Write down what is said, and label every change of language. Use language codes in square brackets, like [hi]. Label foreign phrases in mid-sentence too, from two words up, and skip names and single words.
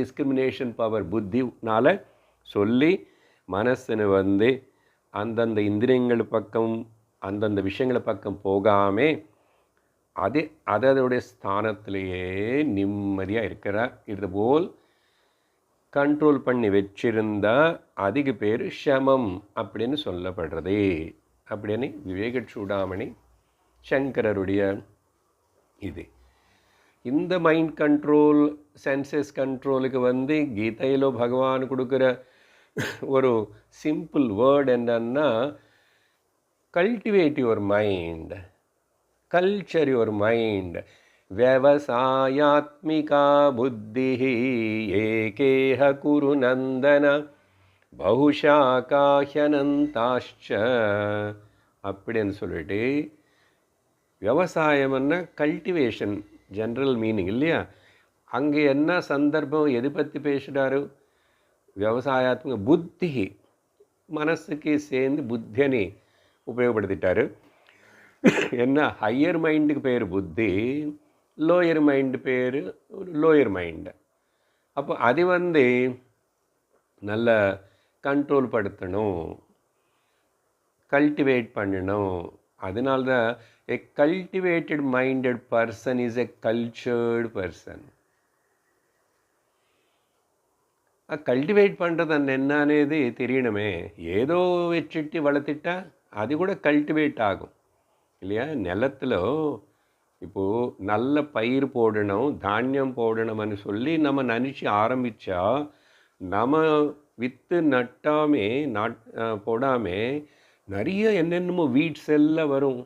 [en] discrimination power [ta] புத்தினால சொல்லி மனசுன்னு அந்தந்த இந்திரியங்கள் பக்கம் அந்தந்த விஷயங்கள் பக்கம் போகாமல் அதோடைய ஸ்தானத்திலேயே நிம்மதியாக இது போல் கண்ட்ரோல் பண்ணி வச்சிருந்தா அதுக்கு பேர் ஷமம் அப்படின்னு சொல்லப்படுறது அப்படின்னு விவேக சூடாமணி சங்கரருடைய இது. இந்த [en] mind control senses [ta] கண்ட்ரோலுக்கு கீதையில் பகவான் கொடுக்குற ஒரு [en] simple word [ta] என்னன்னா, [en] cultivate your mind, culture your mind. [sa] व्यवसायात्मिका बुद्धिः एकेह कुरु नन्दन बहुशाकाह्यनन्ताश्च [ta] அப்படின்னு சொல்லிட்டு, விவசாயம்னா கல்டிவேஷன் [en] general meaning [ta] இல்லையா. அங்கே என்ன சந்தர்ப்பம் எது பற்றி பேசுகிறாரு? விவசாயாத்மிக புத்தி, மனசுக்கு சேர்ந்து புத்தியனை உபயோகப்படுத்திட்டாரு. என்ன, [en] higher mind [ta] பேர் புத்தி, [en] lower mind [ta] பேர் [en] lower mind. [ta] அப்போ அது நல்ல கண்ட்ரோல் படுத்தணும், கல்டிவேட் பண்ணணும். [en] அதனால்தான் a cultivated minded person is a cultured person. [ta] கல்டிவேட் பண்ணுறது என்னன்னது தெரியணுமே. ஏதோ வச்சுட்டு வளர்த்துட்டா அது கூட கல்டிவேட் ஆகும் இல்லையா. நிலத்தில் இப்போது நல்ல பயிர் போடணும், தானியம் போடணும்னு சொல்லி நம்ம நினச்சி ஆரம்பித்தா, நம்ம விற்று போடாமல் நிறைய என்னென்னமோ வீட்ஸ் எல்லாம் வரும்.